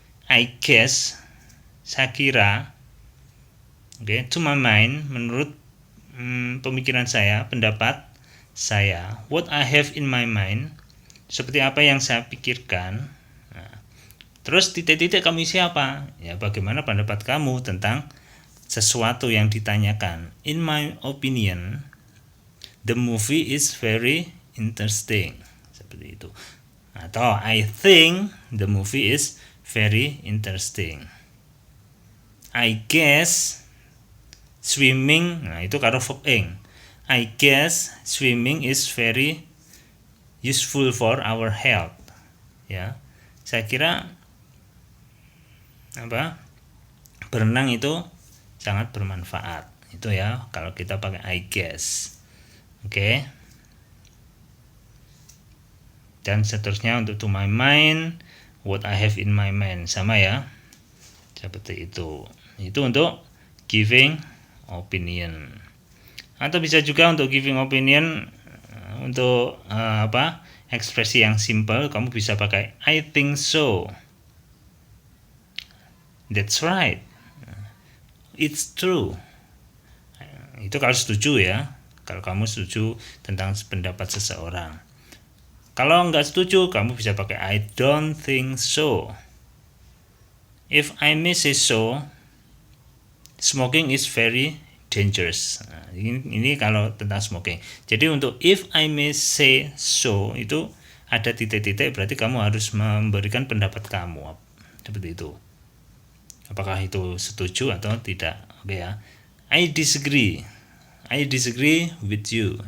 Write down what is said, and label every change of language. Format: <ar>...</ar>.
<en>I guess,</en> <id>saya kira. Oke,</id> <en>to my mind,</en> <id>menurut pemikiran saya, pendapat saya.</id> <en>What I have in my mind,</en> <id>seperti apa yang saya pikirkan. Terus titik-titik kamu isi apa? Ya, bagaimana pendapat kamu tentang sesuatu yang ditanyakan.</id> <en>In my opinion, the movie is very interesting.</en> <id>Seperti itu.</id> <en>Atau I think the movie is very interesting. I guess swimming,</en> <id>nah itu karo</id> <en>verb ing. I guess swimming is very useful for our health.</en> <id>Ya. Saya kira berenang itu sangat bermanfaat. Itu ya kalau kita pakai</id> <en>I guess.</en> <id>Oke. Dan seterusnya untuk</id> <en>to my mind, what I have in my mind,</en> <id>sama ya. Seperti itu. Itu untuk giving opinion. Atau bisa juga untuk giving opinion untuk ekspresi yang simple, kamu bisa pakai</id> <en>I think so. That's right. It's true.</en> <id>Itu kalau setuju ya. Kalau kamu setuju tentang pendapat seseorang. Kalau nggak setuju, kamu bisa pakai</id> <en>I don't think so. If I may say so, smoking is very dangerous.</en> <id>Nah, ini kalau tentang smoking. Jadi untuk</id> <en>if I may say so</en> <id>itu ada titik-titik, berarti kamu harus memberikan pendapat kamu. Seperti itu. Apakah itu setuju atau tidak? Oke ya.</id> <en>I disagree with you.</en>